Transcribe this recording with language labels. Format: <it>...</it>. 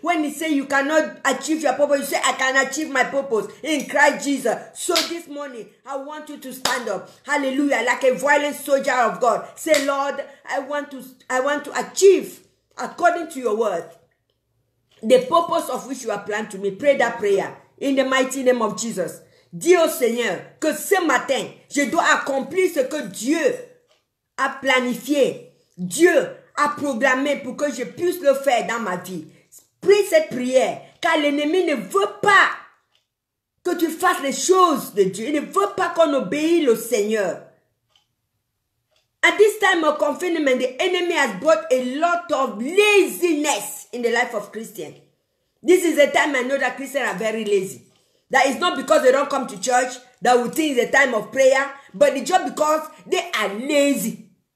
<en>When he say you cannot achieve your purpose, you say, I can achieve my purpose in Christ Jesus. So this morning, I want you to stand up. Hallelujah. Like a violent soldier of God. Say, Lord, I want to achieve according to your word the purpose of which you have planned to me. Pray that prayer in the mighty name of Jesus.</en> <fr>Dis au Seigneur que ce matin, je dois accomplir ce que Dieu a planifié, Dieu a programmé pour que je puisse le faire dans ma vie. Prie cette prière, car l'ennemi ne veut pas que tu fasses les choses de Dieu. Il ne veut pas qu'on obéisse au Seigneur.</fr> <en>At this time of confinement, the enemy has brought a lot of laziness in the life of Christians. This is a time I know that Christians are very lazy. That is not because they don't come to church, that we think it's a time of prayer, but it's just because they are lazy.</en>